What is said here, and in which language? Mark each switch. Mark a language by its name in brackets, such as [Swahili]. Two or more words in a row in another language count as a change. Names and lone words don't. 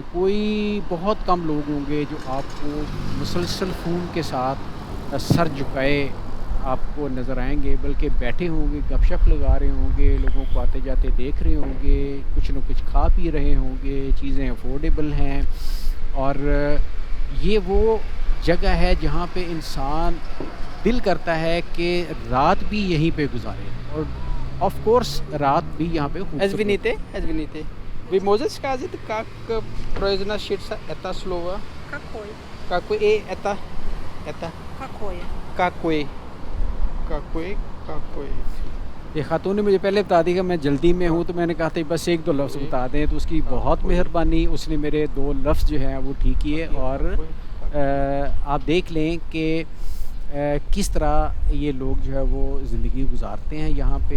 [Hindi] कोई बहुत कम लोग होंगे जो आपको मुसलसल फ़ोन के साथ सर झुकाए आपको नज़र आएंगे, बल्कि बैठे होंगे, गपशप लगा रहे होंगे, लोगों को आते जाते देख रहे होंगे, कुछ न कुछ खा पी रहे होंगे, चीज़ें अफोर्डेबल हैं। और ये वो जगह है जहाँ पे इंसान दिल करता है कि रात भी यहीं पे गुजारे, और [English] of course [Hindi] रात भी यहाँ पे [Russian] Извините. Вы можете сказать, как произносится это слово? Какой? Какое это? Какое? Какой? [Hindi] ये खातून ने मुझे पहले बता दी कि मैं जल्दी में हूँ, तो मैंने कहा था बस 1-2 लफ्ज़ बता दें, तो उसकी बहुत मेहरबानी। उसने मेरे 2 लफ्ज़ जो हैं वो ठीक किए। और आप देख लें कि किस तरह ये लोग जो है वो ज़िंदगी गुजारते हैं यहाँ पे।